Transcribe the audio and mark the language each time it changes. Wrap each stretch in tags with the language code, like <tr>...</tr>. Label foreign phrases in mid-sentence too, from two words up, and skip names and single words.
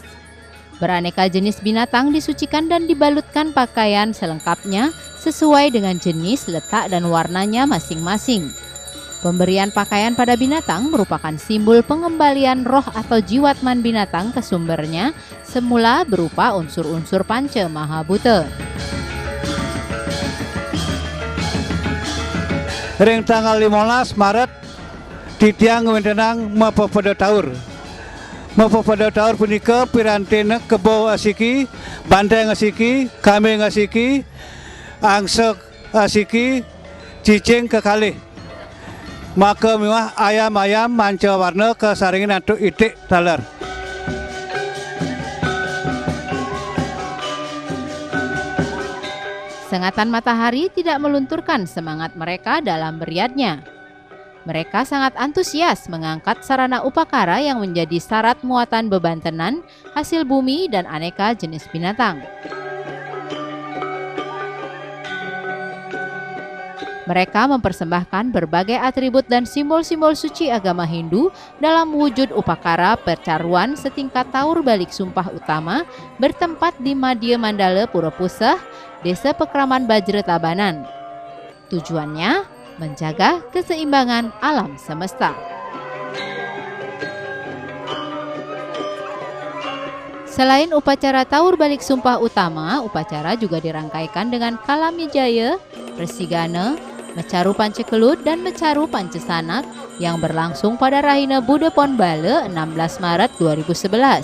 <id>Beraneka jenis binatang disucikan dan dibalutkan pakaian selengkapnya sesuai dengan jenis, letak, dan warnanya masing-masing. Pemberian pakaian pada binatang merupakan simbol pengembalian roh atau jiwatman binatang ke sumbernya semula berupa unsur-unsur panca mahabhuta.</id> <ban>Ring tanggal 15 Maret titiang wentenang Mepepada Taur. Mepepada Taur punika pirantena kebo asiki, bantai ngasiki, kambing ngasiki, angsek asiki, cicing kekalih. Maka miwah ayam-ayam manca warna kesaringin antuk itik taler.</ban> <id>Sengatan matahari tidak melunturkan semangat mereka dalam beriadnya. Mereka sangat antusias mengangkat sarana upakara yang menjadi syarat muatan bebantenan, hasil bumi, dan aneka jenis binatang. Mereka mempersembahkan berbagai atribut dan simbol-simbol suci agama Hindu dalam wujud upakara percaruan setingkat taur balik sumpah utama bertempat di Madya Mandala Pura Pusah, Desa Pekraman Bajra Tabanan. Tujuannya menjaga keseimbangan alam semesta. Selain upacara taur balik sumpah utama, upacara juga dirangkaikan dengan kalamijaya, persigana, Mecaru Pancekelut dan Mecaru Pancesanak yang berlangsung pada Rahina Bude Pon Bale 16 Maret 2011.</id>